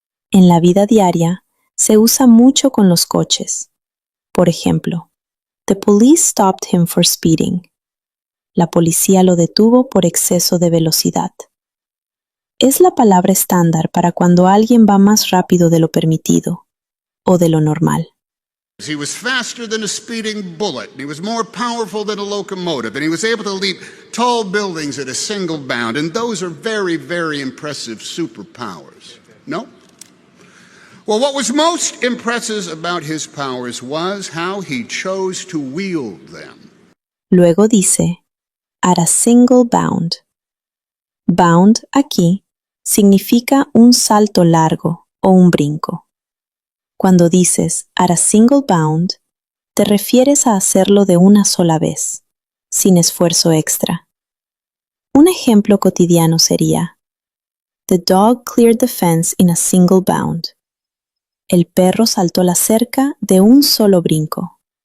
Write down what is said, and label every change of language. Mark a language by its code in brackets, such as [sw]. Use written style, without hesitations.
[es] En la vida diaria se usa mucho con los coches. Por ejemplo, [en] "The police stopped him for speeding". [es] La policía lo detuvo por exceso de velocidad. Es la palabra estándar para cuando alguien va más rápido de lo permitido o de lo normal. [en] He was faster than a speeding bullet, and he was more powerful than a locomotive, and he was able to leap tall buildings at a single bound, and those are very, very impressive superpowers. No? Well, what was most impressive about his powers was how he chose to wield them. [es] Luego dice, at a single bound. Bound aquí significa un salto largo o un brinco. Cuando dices at a single bound, te refieres a hacerlo de una sola vez, sin esfuerzo extra. Un ejemplo cotidiano sería, [en] "The dog cleared the fence in a single bound". [es] El perro saltó la cerca de un solo brinco.